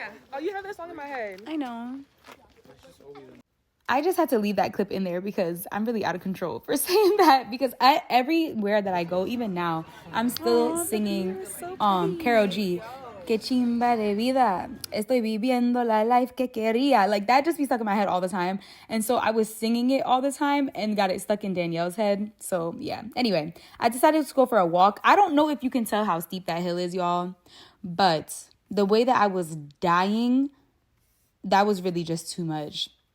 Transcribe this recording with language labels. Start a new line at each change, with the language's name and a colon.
English: Oh, you have that song in my head. I know. I just had to leave that clip in there because I'm really out of control for saying that, because everywhere that I go, even now, I'm still singing Karol G.
Spanish: Que chimba de vida, estoy viviendo la life que quería.
English: Like, that just be stuck in my head all the time. And so I was singing it all the time and got it stuck in Danielle's head. So yeah. Anyway, I decided to go for a walk. I don't know if you can tell how steep that hill is, y'all, but the way that I was dying, that was really just too much.